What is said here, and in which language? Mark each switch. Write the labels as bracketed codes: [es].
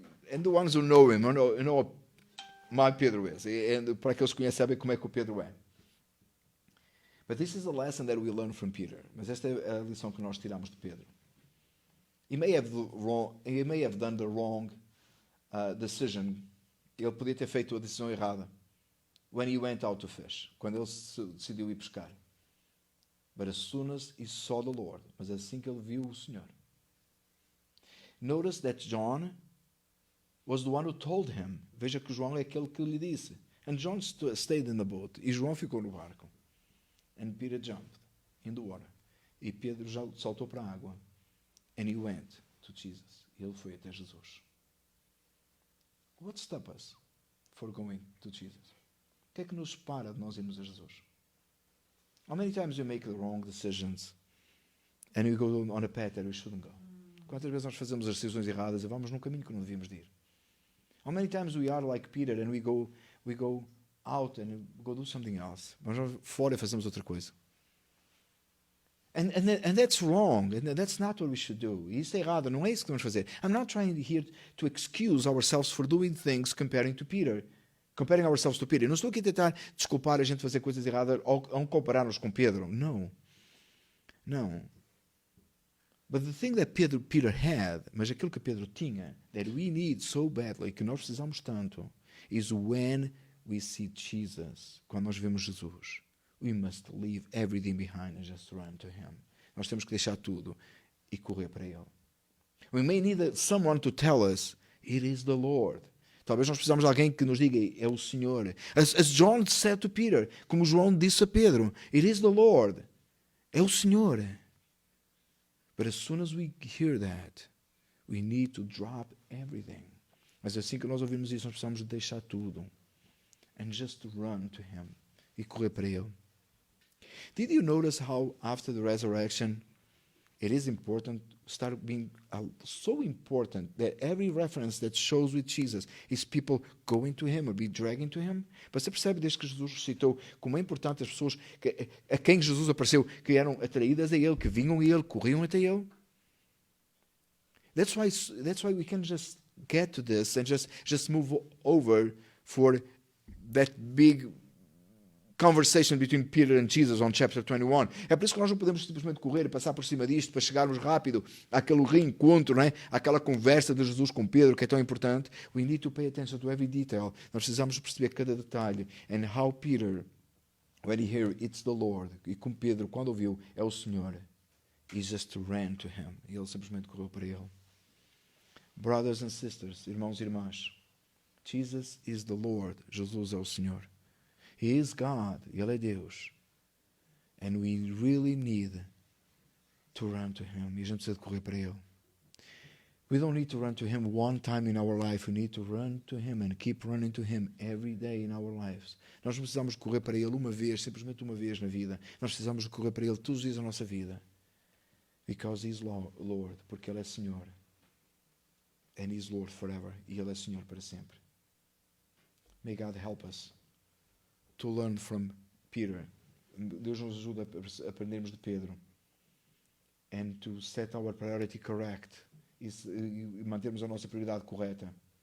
[en] And the ones who know him, you know my Pedro is. [pt] E para aqueles que conhecem, sabem como é que o Pedro é. [en] But this is a lesson that we learn from Peter. [pt] Mas esta é a lição que nós tiramos de Pedro. [en] He may have done the wrong decision. [pt] Ele podia ter feito a decisão errada. [en] When he went out to fish. [pt] Quando ele decidiu ir pescar. [en] But as soon as he saw the Lord. [pt] Mas assim que ele viu o Senhor. [en] Notice that John was the one who told him. [pt] Veja que João é aquele que lhe disse. [en] And John stayed in the boat. [pt] E João ficou no barco. [en] And Peter jumped in the water. [pt] E Pedro já saltou para a água. [en] And he went to Jesus. [pt] E ele foi até Jesus. [en] What stops us for going to Jesus? [pt] O que é que nos para de nós irmos a Jesus? [en] How many times we make the wrong decisions And we go on a path that we shouldn't go. [pt] Quantas vezes nós fazemos as decisões erradas e vamos num caminho que não devíamos de ir? [en] How many times we are like Peter and we go out and go do something else? [pt] Vamos fora e fazemos outra coisa. [en] And that's wrong. And that's not what we should do. [pt] E isso é errado. Não é isso que devemos fazer. [en] I'm not trying here to excuse ourselves for doing things comparing to Peter. Comparing ourselves to Peter. [pt] Eu não estou aqui a tentar desculpar a gente fazer coisas erradas ou comparar-nos com Pedro. Não. Não. [en] But the thing that Peter had, [pt] mas aquilo que Pedro tinha, [en] that we need so badly, [pt] que nós precisamos tanto, [en] is when we see Jesus. [pt] Quando nós vemos Jesus. [en] We must leave everything behind and just run to Him. [pt] Nós temos que deixar tudo e correr para Ele. [en] We may need someone to tell us, it is the Lord. [pt] Talvez nós precisamos de alguém que nos diga, é o Senhor. [en] As John said to Peter, [pt] como João disse a Pedro, [en] it is the Lord. [pt] É o Senhor. [en] But as soon as we hear that, we need to drop everything. [pt] Mas assim que nós ouvimos isso, nós precisamos de deixar tudo. [en] And just run to Him. [pt] E correr para Ele. [en] Did you notice how after the resurrection, it is important, start being so important that every reference that shows with Jesus is people going to Him or be dragging to Him? [pt] Você percebe desde que Jesus ressuscitou como é importante as pessoas a quem Jesus apareceu, que eram atraídas a Ele, que vinham a Ele, corriam até Ele? [en] That's why we can just get to this and just move over for that big conversation between Peter and Jesus on chapter 21. [pt] É por isso que nós não podemos simplesmente correr e passar por cima disto para chegarmos rápido àquele reencontro, não é? Àquela conversa de Jesus com Pedro, que é tão importante. [en] We need to pay attention to every detail. [pt] Nós precisamos perceber cada detalhe. [en] And how Peter, when he heard it's the Lord, [pt] e como Pedro, quando ouviu, é o Senhor, [en] he just ran to Him. [pt] E ele simplesmente correu para Ele. [en] Brothers and sisters, [pt] irmãos e irmãs, [en] Jesus is the Lord. [pt] Jesus é o Senhor. [en] He is God. [pt] Ele é Deus. [en] And we really need to run to Him. [pt] E a gente precisa de correr para Ele. [en] We don't need to run to Him one time in our life. We need to run to Him and keep running to Him every day in our lives. [pt] Nós não precisamos de correr para Ele uma vez, simplesmente uma vez na vida. Nós precisamos de correr para Ele todos os dias da nossa vida. [en] Because He is Lord. [pt] Porque Ele é Senhor. [en] And He is Lord forever. [pt] E Ele é Senhor para sempre. [en] May God help us to learn from Peter. [pt] Deus nos ajuda a aprendermos de Pedro. [en] And to set our priority correct. [pt] E mantermos a nossa prioridade correta.